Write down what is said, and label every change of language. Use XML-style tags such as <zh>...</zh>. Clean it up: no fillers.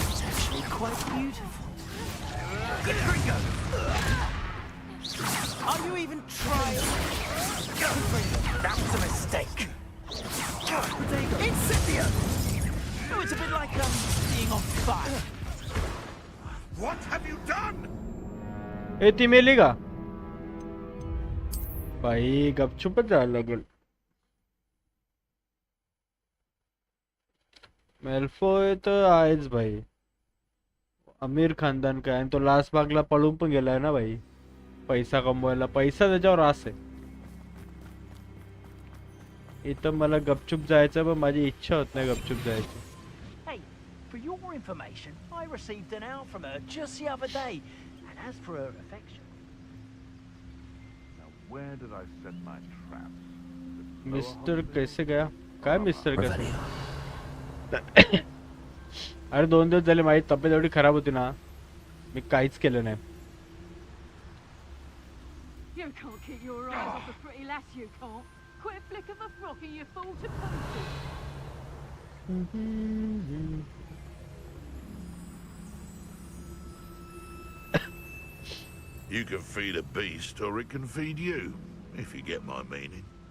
<en>It's actually quite beautiful. Are you even trying? That was a mistake. Incendio! Oh, it's a bit like being on fire. What have you done?</en> <mr>ए ती मेली का भाई गपचूपच जायला लागेल. Malfoy तर आहेच भाई, अमीर खानदान काय, आणि तो लास्ट भागला पळून पण गेलाय ना भाई, पैसा कमवायला. पैसा त्याच्यावर आस आहे. इथं मला गपचूप जायचं, पण माझी इच्छा होत नाही गपचूप जायची.</mr> <en>Hey, for your information, I received an out from her just the other day. And as for her affection... Now, where did I set my traps?</en> <mr>Mister</mr> <hi>कैसे गया?</hi> <mr>काय मिस्टर कैसे? अरे 2 दिवस झाले, माझी तब्येत एवढी खराब होती ना, मी काहीच केलं नाही.</mr> <en>You can't keep your eyes off a pretty lass, you can't. Quit a flick of a frock and you fall to pieces. You can feed a beast, or it can feed you, if you get my meaning.</en>